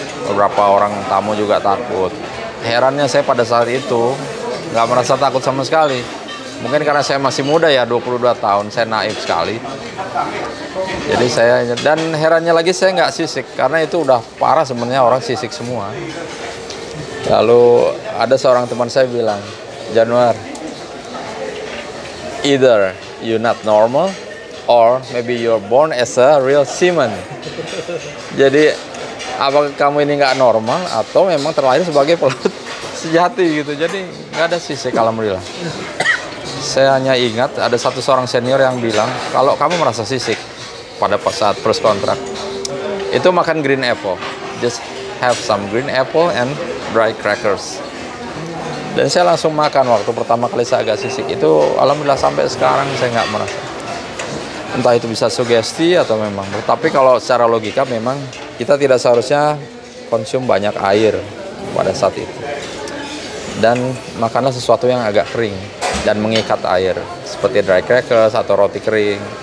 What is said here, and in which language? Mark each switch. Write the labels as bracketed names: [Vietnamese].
[Indonesian] Beberapa orang tamu juga takut. Herannya saya pada saat itu nggak merasa takut sama sekali. Mungkin karena saya masih muda ya, 22 tahun, saya naif sekali. Jadi dan herannya lagi saya nggak sisik, karena itu udah parah sebenarnya, orang sisik semua. Lalu ada seorang teman saya bilang, [English] Januar, either you're not normal or maybe you're born as a real seaman. [Indonesian] Jadi apakah kamu ini nggak normal atau memang terlahir sebagai pelaut sejati gitu. Jadi nggak ada sisik, alhamdulillah. Saya hanya ingat ada seorang senior yang bilang, kalau kamu merasa sisik pada saat first contract, itu makan green apple. [English] Just have some green apple and dry crackers. [Indonesian] Dan saya langsung makan waktu pertama kali saya agak sisik. Itu alhamdulillah sampai sekarang saya nggak merasa. Entah itu bisa sugesti atau memang. Tapi kalau secara logika memang kita tidak seharusnya konsum banyak air pada saat itu. Dan makanlah sesuatu yang agak kering dan mengikat air, seperti dry crackers atau roti kering.